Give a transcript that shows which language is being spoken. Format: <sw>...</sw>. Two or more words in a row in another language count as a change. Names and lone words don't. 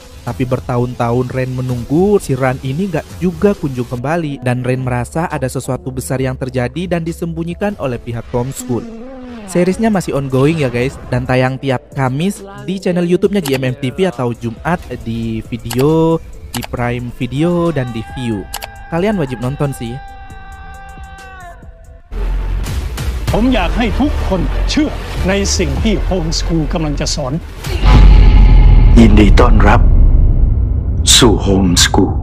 <id>Tapi bertahun-tahun Ren menunggu, si Ran ini gak juga kunjung kembali, dan Ren merasa ada sesuatu besar yang terjadi dan disembunyikan oleh pihak homeschool. Seriesnya masih ongoing ya guys, dan tayang tiap Kamis di channel YouTube-nya GMM TV atau Jumat di video, di Prime Video, dan di View. Kalian wajib nonton sih.</id> <th>ผมอยากให้ทุกคนเชื่อในสิ่งที่โฮมสคูลกำลังจะสอน ยินดีต้อนรับสู่โฮมสคูล</th>